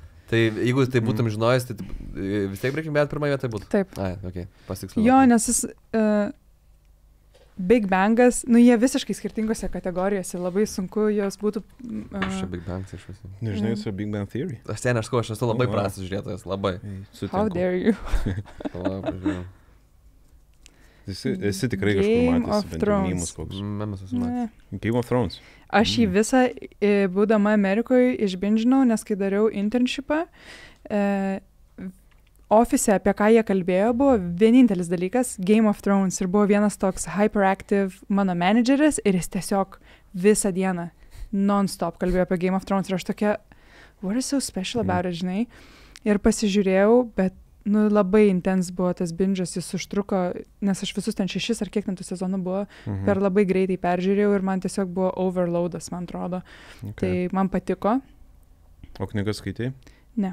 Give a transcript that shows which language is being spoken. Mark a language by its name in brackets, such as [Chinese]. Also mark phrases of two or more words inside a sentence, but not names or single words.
[Lithuanian] Tai jeigu tai būtum žinojęs, tai vis tiek Breaking Bad pirmąją vietą būtų? Taip. Ai, okei, pasiksliau. Jo, nes jis Big Bangas, nu jie visiškai skirtingose kategorijose, labai sunku jos būtų... Aš čia Big Bangas iš visų. Nežinai, su Big Bang Theory? Aš ten, aš esu labai prastas žiūrėtojas, labai. [English] How dare you? [Lithuanian] Esi tikrai kažkur matęs, bent jau mymus koks. Memas esu matęs. Game of Thrones. Aš jį visą, būdama Amerikoje, išbindžinau, nes kai dariau internshipą, ofise, apie ką jie kalbėjo, buvo vienintelis dalykas Game of Thrones ir buvo vienas toks hyperactive mano manageris ir jis tiesiog visą dieną non-stop kalbėjo apie Game of Thrones ir aš tokia, [English] what is so special about it, [Lithuanian] žinai? Ir pasižiūrėjau, bet nu, labai intens buvo tas binžas, jis užtruko, nes aš visus ten 6 ar kiek ten tų sezonų buvo, per labai greitai peržiūrėjau ir man tiesiog buvo overloadas, man atrodo. Tai man patiko. O knygas skaitai? Ne.